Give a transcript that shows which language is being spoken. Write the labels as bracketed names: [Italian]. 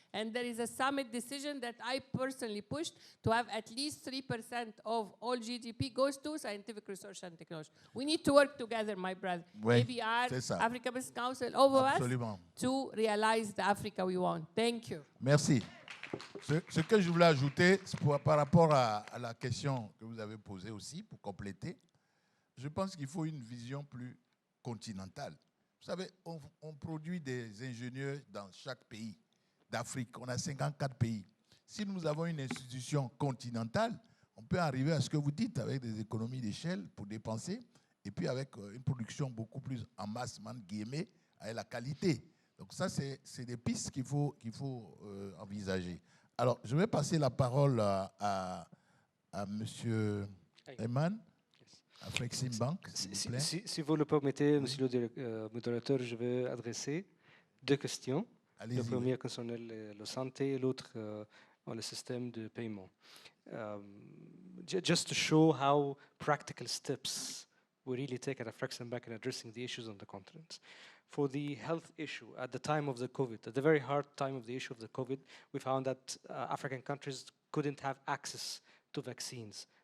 [English] And there is a summit decision that I personally pushed to have at least 3% of all GDP goes to scientific research and technology. We need to work together, my brother. ABR, Africa Business Council, over us, to realize the Africa we want. Thank you. [French] Merci. Ce que je voulais ajouter, par rapport à la question que vous avez posée aussi, pour compléter, je pense qu'il faut une vision plus continentale. Vous savez, on produit des ingénieurs dans chaque pays d'Afrique. On a 54 pays. Si nous avons une institution continentale, on peut arriver à ce que vous dites, avec des économies d'échelle pour dépenser, et puis avec une production beaucoup plus en masse, guillemets, avec la qualité. Donc ça, c'est des pistes qu'il faut envisager. Alors, je vais passer la parole à M. Eman, à Flexim Bank, s'il vous plaît. Si vous le permettez, Monsieur le modérateur, je vais adresser 2 questions. La première concernait la santé et l'autre le système de paiement. [English] Just to show how practical steps we really take at Flexim Bank in addressing the issues on the continent. For the health issue, at the time of the COVID, at the very hard time of the issue of the COVID, we found that African countries couldn't have access to vaccines,